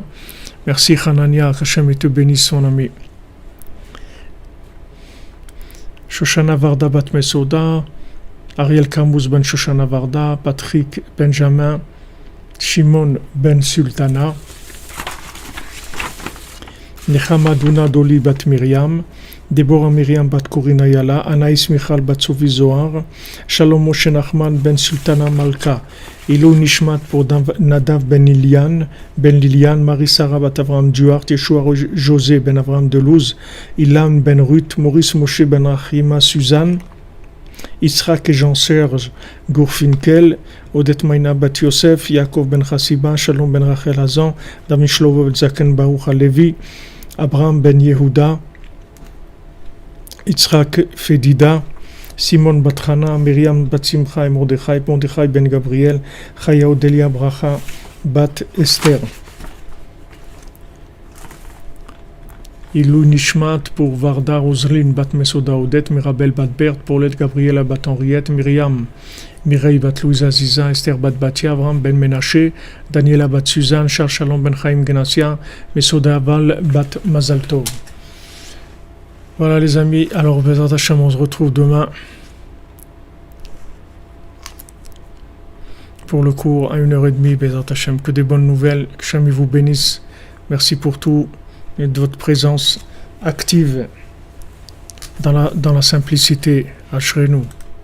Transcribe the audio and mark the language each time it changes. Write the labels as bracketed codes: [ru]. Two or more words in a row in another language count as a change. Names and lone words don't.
[fr] Merci Hanania, qu'Hachem te bénisse son ami. Shoshana Varda Bat Mesoda, Ariel Kamuz Ben Shoshana Varda, Patrick Benjamin, Shimon Ben Sultana, Nechama Duna Doli Bat Myriam, Deborah Myriam Bat Corina Yala, Anaïs Michal Bat Sophie Zohar, Shalom Moshe Nachman Ben Sultana Malka, [he] לעילוי נשמת [fr] pour Nadav Ben Lilian, Marie-Sarah Bat Avram Duarte, Yeshua José Ben Avram Delouz, Ilan Ben Ruth, Maurice Moshe Ben Achima Suzanne, Yitzhak et Jean-Serge Gourfinkel, Odette Maïna Bat Yosef, Yaakov Ben Chassiba, Shalom Ben Rachel Hazan, David Shlomo Ben Zaken Baruch Alevi, Abraham Ben Yehuda, Yitzhak Fedida, Simon Batrana, Myriam Bat Simcha et Mordechai Ben Gabriel, Chaya Odelia Bracha Bat Esther. [he] לעילוי נשמת [fr] pour Varda Roseline Bat Mesoda Odette, Mirabel Bat Bert, Paulette Gabriela Bat Henriette, Myriam Mireille Bat Louisa Ziza, Esther Bat Batia, Avram Ben Menaché, Daniela Bat Suzanne, Charles Shalom Ben Chaim Genassia, Mesoda Aval Bat Mazaltov. Voilà les amis, alors [he] בעזרת השם, [fr] on se retrouve demain pour le cours à 1h30, [he] בעזרת השם. [fr] Que des bonnes nouvelles, que Hashem vous bénisse. Merci pour tout et de votre présence active dans la simplicité.